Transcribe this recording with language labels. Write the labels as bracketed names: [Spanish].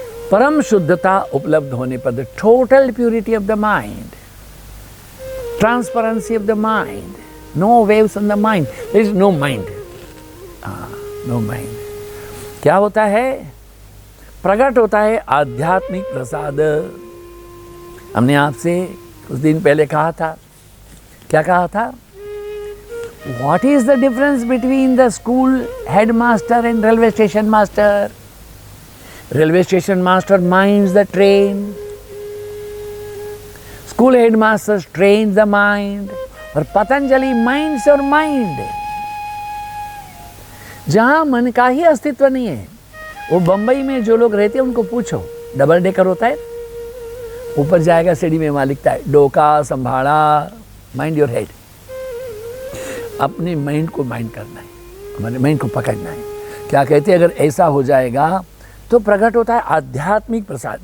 [Hindi] परम शुद्धता उपलब्ध होने पर, [English] The total purity of the mind, transparency of the mind, no waves on the mind, there is no mind, no mind. [Hindi] क्या होता है? प्रकट होता है आध्यात्मिक प्रसाद। हमने आपसे कुछ दिन पहले कहा था, क्या कहा था? [English] What is the difference between the school headmaster and railway station master? Railway station master minds the train. School headmasters trains the mind. [Hindi] और [English] Patanjali minds your mind. [Hindi] जहां मन का ही अस्तित्व नहीं है, वो बंबई में जो लोग रहते हैं उनको पूछो, डबल डेकर होता है, ऊपर जाएगा सीढ़ी में वहां लिखता है डोका संभाला, [English] Mind your head. [Hindi] अपने माइंड को माइंड करना है, हमारे माइंड को पकड़ना है। क्या कहते हैं? अगर ऐसा हो जाएगा तो प्रकट होता है आध्यात्मिक प्रसाद।